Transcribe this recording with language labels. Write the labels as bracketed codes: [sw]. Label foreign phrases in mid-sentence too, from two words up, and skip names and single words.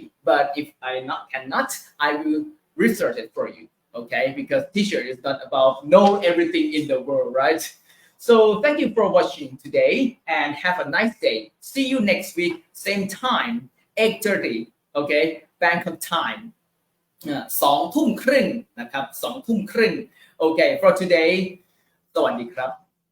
[en] But if I cannot, I will research it for you, okay? Because teacher is not about know everything in the world, right? So thank you for watching today, and have a nice day. See you next week, same time, 8:30, okay? Bangkok time. [th] 2 ทุ่มครึ่งนะครับ 2 ทุ่มครึ่ง [en] Okay, for today สวัสดีครับ